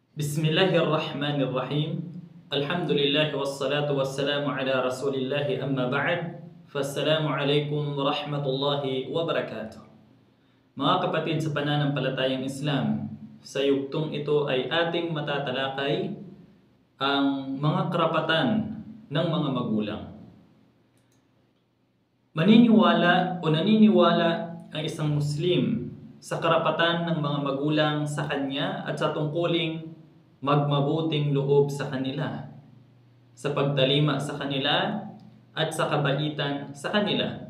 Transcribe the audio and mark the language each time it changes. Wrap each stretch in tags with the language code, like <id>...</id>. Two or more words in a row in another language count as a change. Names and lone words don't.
<ar>بسم الله الرحمن الرحيم الحمد لله والصلاة والسلام على رسول الله أما بعد. فالسلام عليكم ورحمة الله وبركاته.</ar> <tl>Mga kapatid sa pananampalatayang Islam, sa yugtong ito ay ating matatalakay ang mga karapatan ng mga magulang. Maniniwala o naniniwala ang isang Muslim sa karapatan ng mga magulang sa kanya at sa tungkuling magmabuting loob sa kanila, sa pagtalima sa kanila at sa kabaitan sa kanila.</tl>